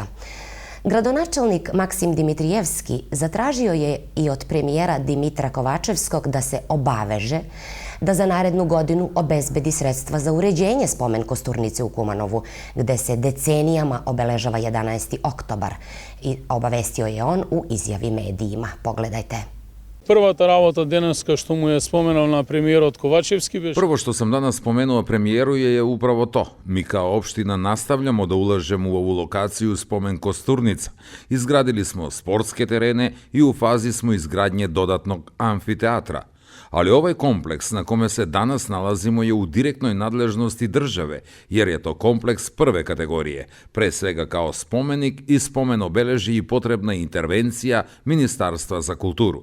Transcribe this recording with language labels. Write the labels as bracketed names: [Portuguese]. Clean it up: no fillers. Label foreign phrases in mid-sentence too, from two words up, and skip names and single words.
[Serbian] Gradonačelnik Maksim Dimitrijevski zatražio je i od premijera Dimitra Kovačevskog da se obaveže da za narednu godinu obezbedi sredstva za uređenje spomen kosturnice u Kumanovu, gde se decenijama obeležava 11. oktobar. I obavestio je on u izjavi medijima. Pogledajte. [Macedonian] Prvata работа денеска што му е споменал на премиерот Ковачевски беше... [Serbian] Prvo što sam danas spomenuo premijeru je upravo to. Mi kao opština nastavljamo da ulažemo u ovu lokaciju spomen kosturnica. Izgradili smo sportske terene i u fazi smo izgradnje dodatnog amfiteatra. Ali ovaj kompleks na kome se danas nalazimo je u direktnoj nadležnosti države, jer je to kompleks prve kategorije, pre svega kao spomenik i spomen obeleži i potrebna intervencija Ministarstva za kulturu.